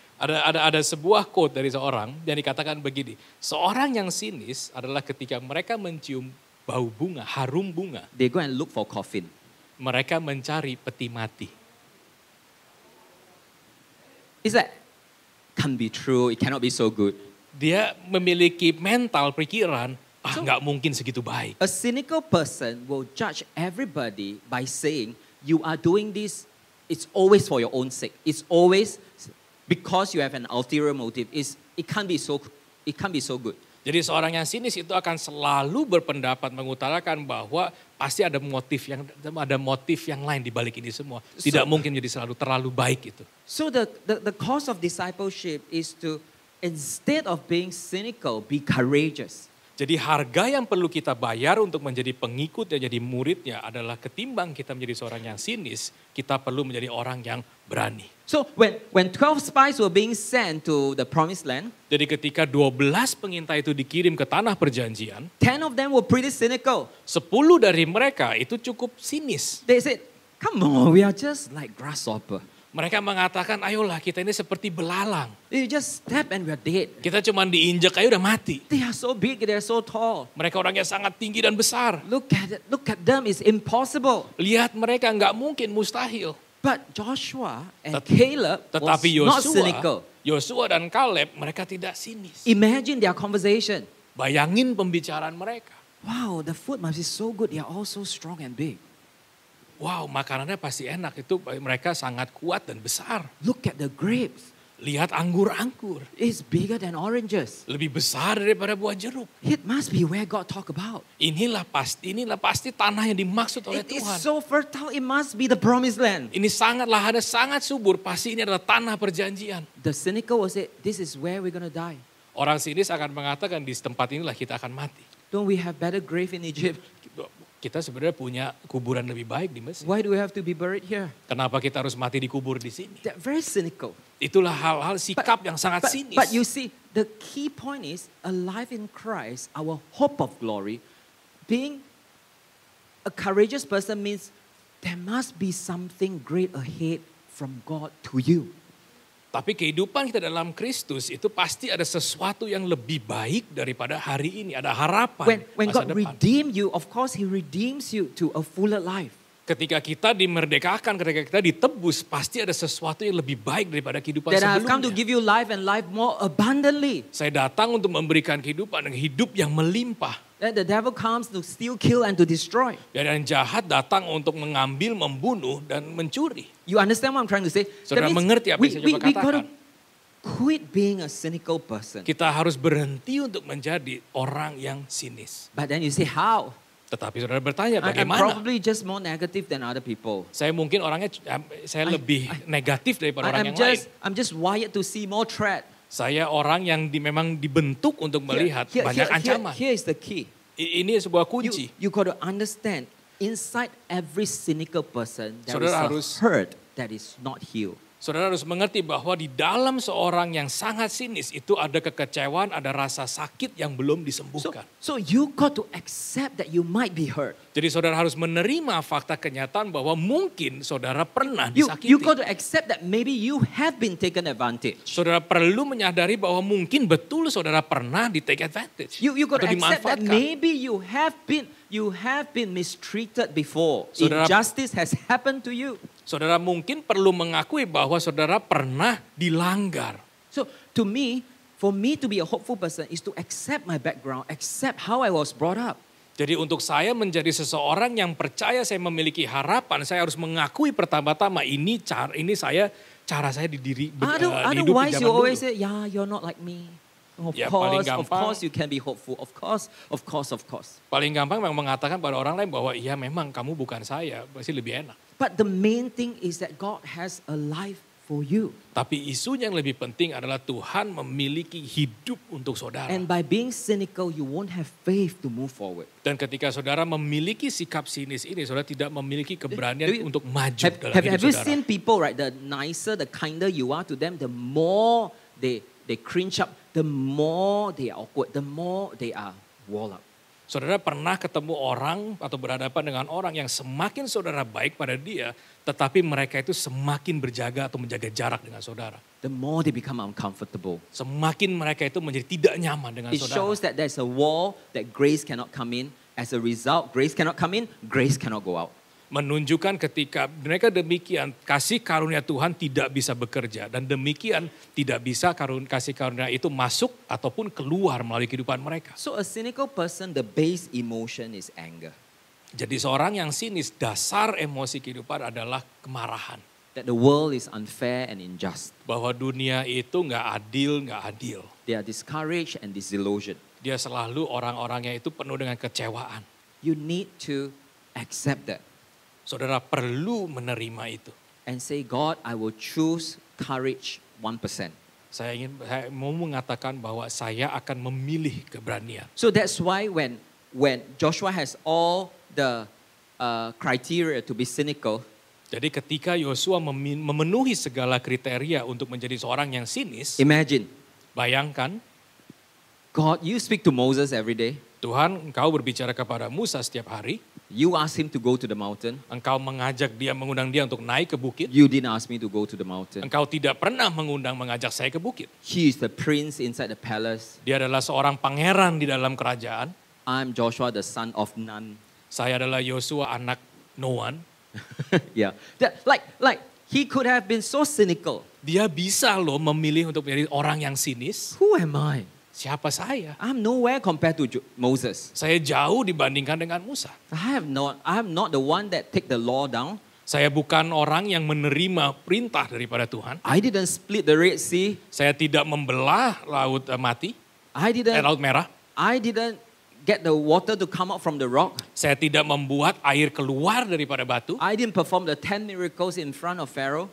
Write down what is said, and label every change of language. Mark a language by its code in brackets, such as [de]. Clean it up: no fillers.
[id] Ada sebuah quote dari seorang yang dikatakan begini. Seorang yang sinis adalah ketika mereka mencium bau bunga, harum bunga. [en] they go and look for coffin. [id] Mereka mencari peti mati. [en] It's like, can't be true, it cannot be so good. [id] Dia memiliki mental pikiran, nggak mungkin segitu baik. [en] A cynical person will judge everybody by saying, you are doing this, it's always for your own sake. It's always because you have an ulterior motive. It can't be so good. [id] Jadi seorang yang sinis itu akan selalu berpendapat mengutarakan bahwa pasti ada motif yang lain di balik ini semua. Tidak mungkin jadi terlalu baik itu. [en] So the cost of discipleship is to, instead of being cynical, be courageous. [id] Jadi harga yang perlu kita bayar untuk menjadi pengikut dan jadi muridnya adalah ketimbang kita menjadi seorang yang sinis, kita perlu menjadi orang yang berani. [en] So when 12 spies were being sent to the promised land, [id] Jadi ketika 12 pengintai itu dikirim ke tanah perjanjian, [en] 10 of them were pretty cynical. [id] 10 dari mereka itu cukup sinis. [en] They said, come on, we are just like grasshopper. [id] Mereka mengatakan, ayolah kita ini seperti belalang. [en] You just step and we are dead. [id] Kita cuma diinjak aja udah mati. [en] They are so big, they are so tall. [id] Mereka orangnya sangat tinggi dan besar. [en] Look at them, it's impossible. [id] Lihat mereka nggak mungkin, mustahil. [en] But Joshua and Caleb was [id] Tetapi [en] not cynical. [id] Yosua dan Kaleb mereka tidak sinis. [en] Imagine their conversation. [id] Bayangin pembicaraan mereka. [en] Wow, the food must be so good. They are all so strong and big. [id] Wow, makanannya pasti enak. Itu mereka sangat kuat dan besar. [en] Look at the grapes. [id] Lihat anggur-anggur. [en] It's bigger than oranges. [id] Lebih besar daripada buah jeruk. [en] It must be where God talk about. [id] Inilah pasti tanah yang dimaksud oleh [en] It is [id] Tuhan. [en] so fertile, it must be the promised land. [id] Ini lahannya sangat subur, pasti ini adalah tanah perjanjian. [en] The cynical will say, this is where we're going to die. [id] Orang sinis akan mengatakan di tempat inilah kita akan mati. [en] Don't we have better grave in Egypt? [id] Kita sebenarnya punya kuburan lebih baik di Mesir. [en] Why do we have to be buried here? [id] Kenapa kita harus mati dikubur di sini? [en] They're very cynical. [id] Itulah hal-hal sikap yang sangat sinis. [en] But you see, the key point is, alive in Christ, our hope of glory, being a courageous person means there must be something great ahead from God to you. [id] Tapi kehidupan kita dalam Kristus itu pasti ada sesuatu yang lebih baik daripada hari ini. Ada harapan [en] When [id] masa [en] God [id] depan. [en] redeemed you, of course He redeems you to a fuller life. [id] Ketika kita dimerdekakan, ketika kita ditebus, pasti ada sesuatu yang lebih baik daripada kehidupan [en] That I have come to [id] sebelumnya. [en] give you life and life more abundantly. [id] Saya datang untuk memberikan kehidupan dengan hidup yang melimpah. [en] That the devil comes to steal, kill, and to destroy. [id] Dan yang jahat datang untuk mengambil, membunuh, dan mencuri. [en] You understand what I'm trying to say? [id] Saudara [en] That means [id] mengerti apa yang saya coba [en] we got to [id] katakan? [en] quit being a cynical person. [id] Kita harus berhenti untuk menjadi orang yang sinis. [en] But then you say, how? [id] Tetapi saudara bertanya [en] I'm [id] bagaimana? [en] probably just more negative than other people. [id] Saya mungkin orangnya, saya lebih negatif daripada orang yang lain. [en] I'm just wired to see more threat. [id] Saya orang yang memang dibentuk untuk melihat banyak ancaman. [en] Here is the key. [id] Ini sebuah kunci. [en] You got to understand, inside every cynical person, there [id] Saudara [en] is [id] harus- [en] a hurt that is not healed. [id] Saudara harus mengerti bahwa di dalam seorang yang sangat sinis itu ada kekecewaan, ada rasa sakit yang belum disembuhkan. [en] So you got to accept that you might be hurt. [id] Jadi saudara harus menerima fakta kenyataan bahwa mungkin saudara pernah [en] You [id] disakiti. [en] got to accept that maybe you have been taken advantage. [id] Saudara perlu menyadari bahwa mungkin betul saudara pernah di [en] take advantage. You got [id] atau [en] to accept that [id] dimanfaatkan. [en] maybe you have been mistreated before. [id] Saudara- [en] Injustice has happened to you. [id] Saudara mungkin perlu mengakui bahwa saudara pernah dilanggar. [en] So to me, for me to be a hopeful person is to accept my background, accept how I was brought up. [id] Jadi untuk saya menjadi seseorang yang percaya saya memiliki harapan, saya harus mengakui pertama-tama ini cara saya didiri hidup di [en] Otherwise, you always [id] dulu. [en] say, yeah, you're not like me. [id] Ya, paling [en] Of [id] gampang. [en] course you can be hopeful. Of course. [id] Paling gampang memang mengatakan pada orang lain bahwa iya memang kamu bukan saya, pasti lebih enak. [en] But the main thing is that God has a life for you. [id] Tapi isunya yang lebih penting adalah Tuhan memiliki hidup untuk saudara. [en] And by being cynical, you won't have faith to move forward. [id] Dan ketika saudara memiliki sikap sinis ini, saudara tidak memiliki keberanian [en] Do you- [id] untuk maju dalam [en] Have [id] hidup [en] you [id] saudara. [en] seen people, right? The nicer, the kinder you are to them, the more they cringe up, the more they are awkward, the more they are wall up. [id] Saudara pernah ketemu orang atau berhadapan dengan orang yang semakin saudara baik pada dia, tetapi mereka itu semakin berjaga atau menjaga jarak dengan saudara. [en] The more they become uncomfortable. [id] Semakin mereka itu menjadi tidak nyaman dengan [en] It [id] saudara. [en] shows that there's a wall that grace cannot come in. As a result, grace cannot come in, grace cannot go out. [id] Menunjukkan ketika mereka demikian, kasih karunia Tuhan tidak bisa bekerja. Dan demikian tidak bisa kasih karunia itu masuk ataupun keluar melalui kehidupan mereka. [en] So a cynical person, the base emotion is anger. [id] Jadi seorang yang sinis, dasar emosi kehidupan adalah kemarahan. [en] That the world is unfair and unjust. [id] Bahwa dunia itu nggak adil. [en] They are discouraged and disillusioned. [id] Dia selalu orang-orangnya itu penuh dengan kecewaan. [en] You need to accept that [id] Saudara perlu menerima itu. [en] and say, God, I will choose courage 1%. [id] Saya mau mengatakan bahwa saya akan memilih keberanian. [en] So that's why when Joshua has all the criteria to be cynical, [id] Jadi ketika Yosua memenuhi segala kriteria untuk menjadi seorang yang sinis, [en] imagine, [id] bayangkan [en] God, you speak to Moses every day. [id] Tuhan, engkau berbicara kepada Musa setiap hari. [en] You ask him to go to the mountain. [id] Engkau mengundang dia untuk naik ke bukit. [en] You didn't ask me to go to the mountain. [id] Engkau tidak pernah mengajak saya ke bukit. [en] He is the prince inside the palace. [id] Dia adalah seorang pangeran di dalam kerajaan. [en] I'm Joshua, the son of Nun. [id] Saya adalah Yosua, anak Noan. [en] Yeah. Like he could have been so cynical. [id] Dia bisa loh memilih untuk menjadi orang yang sinis. [en] Who am I? [id] Siapa saya? [en] I'm nowhere compared to Moses. [id] Saya jauh dibandingkan dengan Musa. [en] I'm not the one that take the law down. [id] Saya bukan orang yang menerima perintah daripada Tuhan. [en] I didn't split the Red Sea. [id] Saya tidak membelah laut mati, laut merah. [en] I didn't get the water to come out from the rock. [id] Saya tidak membuat air keluar daripada batu. [en] I didn't perform the 10 miracles in front of Pharaoh.